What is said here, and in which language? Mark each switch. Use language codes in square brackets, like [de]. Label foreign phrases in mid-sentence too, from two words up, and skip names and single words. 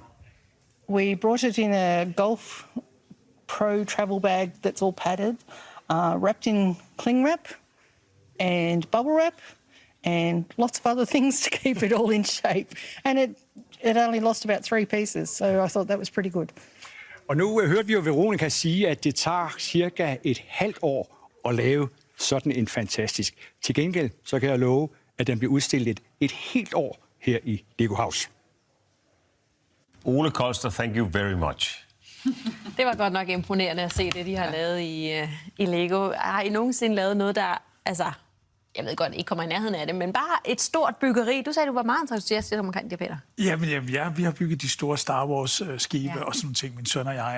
[en] We brought it in a Golf Pro travel bag that's all padded, wrapped in cling wrap and bubble wrap and lots of other things to keep it all in shape. And it only lost about 3 pieces, so I thought that was pretty good. [da] Og nu hørte vi jo Veronica sige, at det tager cirka et halvt år at lave sådan en fantastisk. Til gengæld så kan jeg love, at den bliver udstillet et helt år her i Lego House. [en] Ole Kolster, thank you very much. [da] Det var godt nok imponerende at se det, de har lavet i Lego. Har I nogensinde lavet noget, der jeg ved godt, ikke kommer i nærheden af det, men bare et stort byggeri. Du sagde, du var meget entusiastisk omkring det, Peter. Jamen, ja, vi har bygget de store Star Wars-skibe og sådan nogle ting, min søn og jeg.